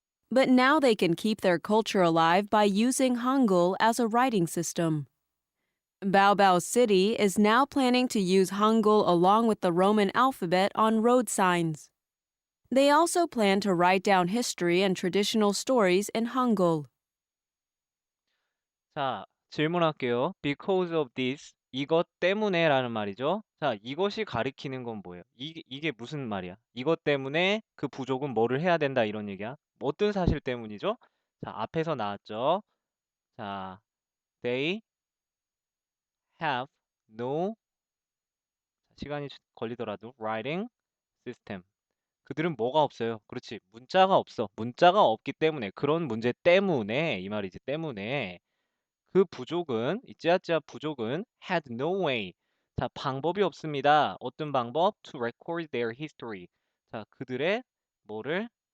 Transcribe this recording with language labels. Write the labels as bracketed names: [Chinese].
[English] But now they can keep their culture alive by using Hangul as a writing system. Baobao City is now planning to use Hangul along with the Roman alphabet on road signs. They also plan to write down history and traditional stories in Hangul. [Korean] 자, 질문할게요. [English] Because of this, [Korean] 이것 때문에라는 말이죠. 자, 이것이 가리키는 건 뭐예요? 이게 무슨 말이야? 이것 때문에 그 부족은 뭐를 해야 된다 이런 얘기야? 어떤 사실 때문이죠? 자, 앞에서 나왔죠. 자, [English] they have no, [Korean] 시간이 걸리더라도 [English] writing system. [Korean] 그들은 뭐가 없어요? 그렇지, 문자가 없어. 문자가 없기 때문에, 그런 문제 때문에 이 말이지, 때문에 그 부족은, 이 찌아찌아 부족은 [English] had no way. [Korean] 자, 방법이 없습니다. 어떤 방법? [English] To record their history. [Korean] 자, 그들의 뭐를?